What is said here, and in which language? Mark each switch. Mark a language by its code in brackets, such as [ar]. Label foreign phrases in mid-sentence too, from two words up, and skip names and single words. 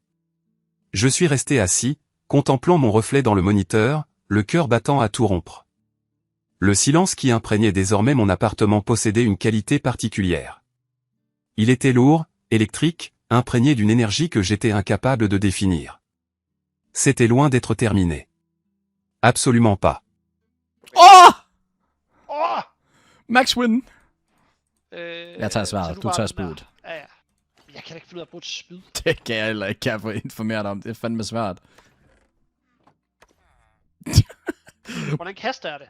[fr] Je suis resté assis, contemplant mon reflet dans le moniteur, le cœur battant à tout rompre. Le silence qui imprégnait désormais mon appartement possédait une qualité particulière. Il était lourd, électrique, imprégné d'une énergie que j'étais incapable de définir. C'était loin d'être terminé. Absolument pas. Åh! Åh! [en] Max win. [da] Jeg tager svaret. Du tager spydet. Ja, ja. Jeg kan da ikke finde ud af at bruge et spyd. Det kan jeg heller ikke, kan jeg få informeret om. Det er fandme svært. Hvordan kaster jeg det?